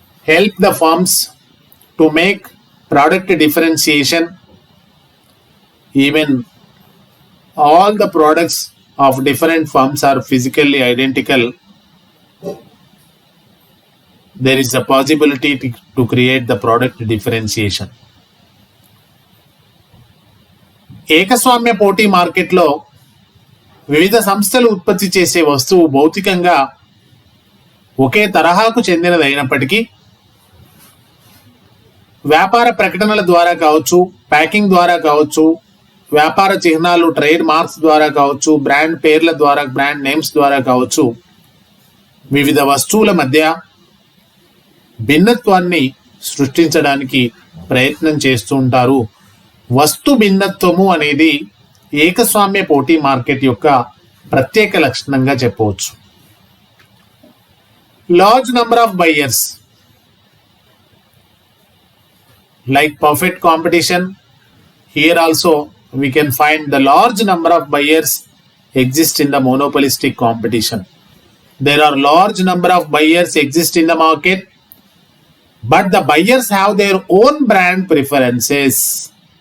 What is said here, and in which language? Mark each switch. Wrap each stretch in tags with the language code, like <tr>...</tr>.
<en>help the firms to make product differentiation. Even all the products of different firms are physically identical, there is a possibility to create the product differentiation.</en> <te>ఏకస్వామ్య పోటీ మార్కెట్లో వివిధ సంస్థలు ఉత్పత్తి చేసే వస్తువు భౌతికంగా ఒకే తరహాకు చెందినదైనప్పటికీ వ్యాపార ప్రకటనల ద్వారా కావచ్చు, ప్యాకింగ్ ద్వారా కావచ్చు, వ్యాపార చిహ్నాలు, ట్రేడ్ మార్క్స్ ద్వారా కావచ్చు, బ్రాండ్ పేర్ల ద్వారా, బ్రాండ్ నేమ్స్ ద్వారా కావచ్చు, వివిధ వస్తువుల మధ్య భిన్నత్వాన్ని సృష్టించడానికి ప్రయత్నం చేస్తూ ఉంటారు. వస్తు భిన్నత్వము అనేది ఏకస్వామ్య పోటీ మార్కెట్ యొక్క ప్రత్యేక లక్షణంగా చెప్పవచ్చు.</te> <en>Large number of buyers like perfect competition, Here also we can find the large number of buyers exist in the monopolistic competition. There are large number of buyers exist in the market, but the buyers have their own brand preferences.</en>